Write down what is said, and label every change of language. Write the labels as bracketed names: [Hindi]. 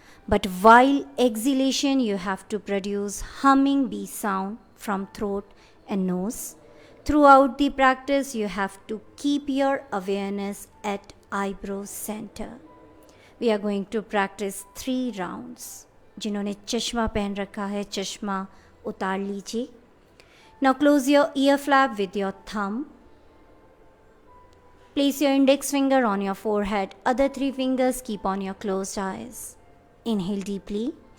[English] But while exhalation, you have to produce humming bee sound from throat and nose. Throughout the practice, you have to keep your awareness at eyebrow center. We are going to practice 3 rounds. [Hindi] जिन्होंने चश्मा पहन रखा है चश्मा उतार लीजिए. [English] Now close your ear flap with your thumb. Place your index finger on your forehead. Other 3 fingers keep on your closed eyes. Inhale deeply.